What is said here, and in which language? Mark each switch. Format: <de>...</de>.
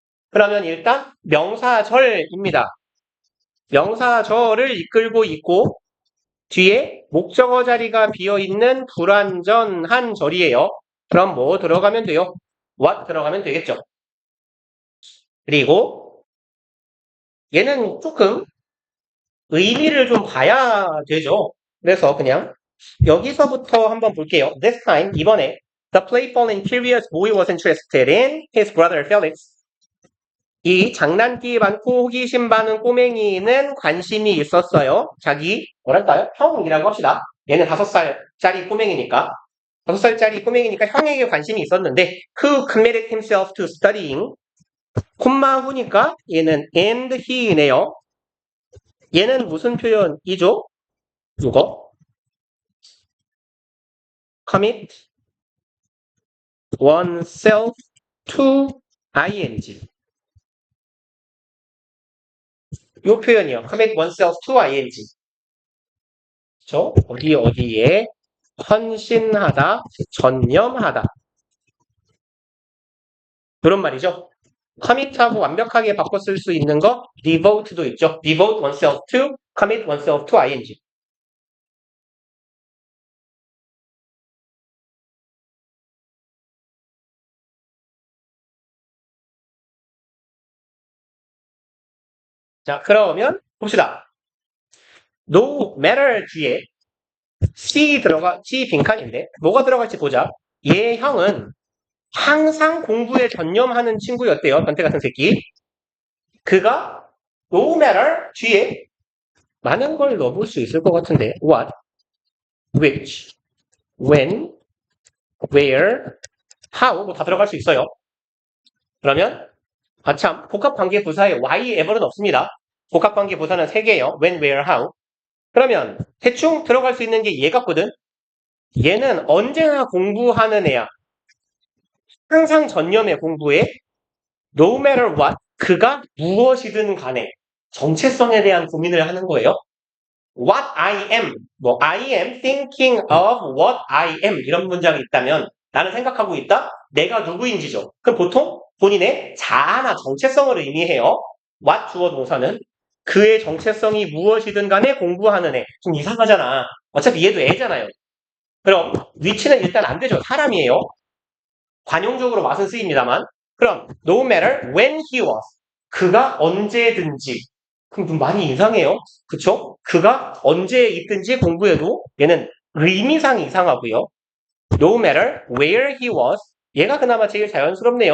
<ko>그러면 일단 명사절입니다. 명사절을 이끌고 있고 뒤에 목적어 자리가 비어있는 불완전한 절이에요. 그럼 뭐 들어가면 돼요? what 들어가면 되겠죠. 그리고 얘는 조금 의미를 좀 봐야 되죠. 그래서 그냥 여기서부터 한번 볼게요.</ko> <en>This time,</en> <ko>이번에</ko> <en>The playful and curious boy was interested in his brother Felix.</en> <ko>이 장난기 많고 호기심 많은 꼬맹이는 관심이 있었어요. 자기 뭐랄까요? 형이라고 합시다. 얘는 5살짜리 꼬맹이니까 5살짜리 꼬맹이니까 형에게 관심이 있었는데</ko> <en>who committed himself to studying</en> <ko>콤마 후니까 얘는 and he이네요. 얘는 무슨 표현이죠?</ko> <en>이거 commit oneself to ing</en> <ko>이 표현이요.</ko> <en>commit oneself to ing</en> <ko>그렇죠? 어디에 헌신하다, 전념하다 그런 말이죠. commit하고 완벽하게 바꿔 쓸 수 있는 거 devote도 있죠.</ko> <en>devote oneself to, commit oneself to ing</en> <ko>자, 그러면 봅시다. no matter 뒤에 C 빈칸인데 뭐가 들어갈지 보자. 얘 형은 항상 공부에 전념하는 친구였대요. 변태 같은 새끼. 그가 no matter 뒤에 많은 걸 넣어볼 수 있을 것 같은데 what, which, when, where, how 뭐 다 들어갈 수 있어요. 그러면 참 복합관계 부사에 why, ever는 없습니다. 복합관계 부사는 3개예요. when, where, how. 그러면 대충 들어갈 수 있는 게 얘 같거든. 얘는 언제나 공부하는 애야. 항상 전념해 공부에.</ko> <en>No matter what,</en> <ko>그가 무엇이든 간에 정체성에 대한 고민을 하는 거예요.</ko> <en>What I am, I am thinking of what I am</en> <ko>이런 문장이 있다면 나는 생각하고 있다? 내가 누구인지죠. 그럼 보통 본인의 자아나 정체성을 의미해요. what 주어 동사는 그의 정체성이 무엇이든 간에 공부하는 애. 좀 이상하잖아. 어차피 얘도 애잖아요. 그럼 위치는 일단 안 되죠. 사람이에요. 관용적으로 맛은 쓰입니다만.</ko> <en>그럼 no matter when he was.</en> <ko>그가 언제든지. 그럼 좀 많이 이상해요. 그쵸? 그가 언제 있든지 공부해도 얘는 의미상 이상하고요.</ko> <en>No matter where he was.</en> <ko>얘가 그나마 제일 자연스럽네요.</ko>